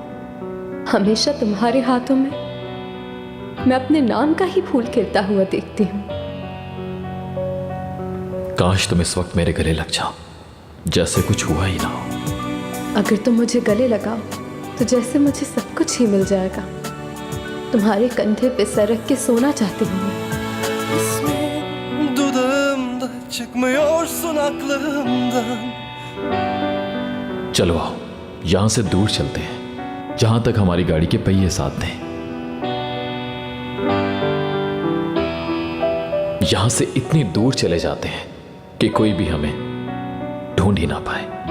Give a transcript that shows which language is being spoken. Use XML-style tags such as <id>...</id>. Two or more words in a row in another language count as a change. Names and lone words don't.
<hi>हमेशा तुम्हारे हाथों में मैं अपने नाम का ही फूल खिलता हुआ देखती हूँ। काश तुम इस वक्त मेरे गले लग जाओ, जैसे कुछ हुआ ही ना हो। अगर तुम मुझे गले लगाओ तो जैसे मुझे सब कुछ ही मिल जाएगा। तुम्हारे कंधे पे सर रख के सोना चाहती हूँ मैं।</hi> <tr>İsmin dudağımda, çıkmıyorsun aklımdan.</tr> <hi>चलो आओ, यहां से दूर चलते हैं, जहां तक हमारी गाड़ी के पहिए साथ दें। यहां से इतनी दूर चले जाते हैं कि कोई भी हमें ढूंढ ही ना पाए।</hi>